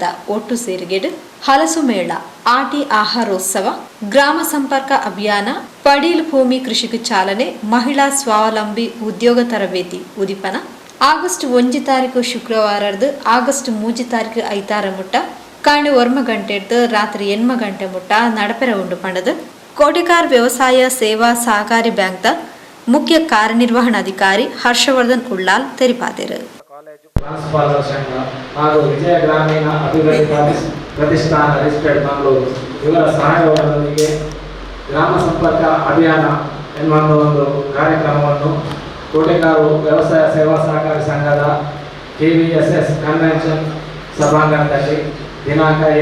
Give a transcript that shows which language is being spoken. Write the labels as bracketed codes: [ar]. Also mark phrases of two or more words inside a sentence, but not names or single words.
[tcy] ಒಟ್ಟು ಸೇರಿಗೆಡು ಹಲಸು ಮೇಳ ಆಟಿ ಆಹಾರೋತ್ಸವ ಗ್ರಾಮ ಸಂಪರ್ಕ ಅಭಿಯಾನ ಪಡೀಲ್ ಭೂಮಿ ಕೃಷಿಗೆ ಚಾಲನೆ ಮಹಿಳಾ ಸ್ವಾವಲಂಬಿ ಉದ್ಯೋಗ ತರಬೇತಿ ಉದಿಪನ ಆಗಸ್ಟ್ 1 ತಾರೀಕು ಶುಕ್ರವಾರದ್ದು ಆಗಸ್ಟ್ 3 ತಾರೀಕು ಐತಾರ ಮುಟ್ಟ ಕಾಂಡೆ 1 ಗಂಟೆದ್ದು ರಾತ್ರಿ 8 ಗಂಟೆ ಮುಟ್ಟ ನಡಪೆರ ಉಂಡು ಪಂಡದು ಕೋಟೆಗಾರ್ ವ್ಯವಸಾಯ ಸೇವಾ ಸಹಕಾರಿ ಬ್ಯಾಂಕ್ ಮುಖ್ಯ ಕಾರ್ಯನಿರ್ವಹಣಾಧಿಕಾರಿ ಹರ್ಷವರ್ಧನ್ ಉಳ್ಳಾಲ್ ತೆರಿಪಾದರು. [kn] ಹಾಗೂ ವಿಜಯ ಗ್ರಾಮೀಣ ಅಭಿವೃದ್ಧಿ ಪ್ರತಿಷ್ಠಾನ ರಿಜಿಸ್ಟರ್ಡ್ ಮಂಗಳೂರು ಇವರ ಸಹಯೋಗದೊಂದಿಗೆ ಗ್ರಾಮ ಸಂಪರ್ಕ ಅಭಿಯಾನ ಎನ್ನುವ ಒಂದು ಕಾರ್ಯಕ್ರಮವನ್ನು ಕೋಟೆಗಾರು ವ್ಯವಸಾಯ ಸೇವಾ ಸಹಕಾರಿ ಸಂಘದ KVSS ಕನ್ವೆನ್ಷನ್ ಸಭಾಂಗಣದಲ್ಲಿ ದಿನಾಂಕ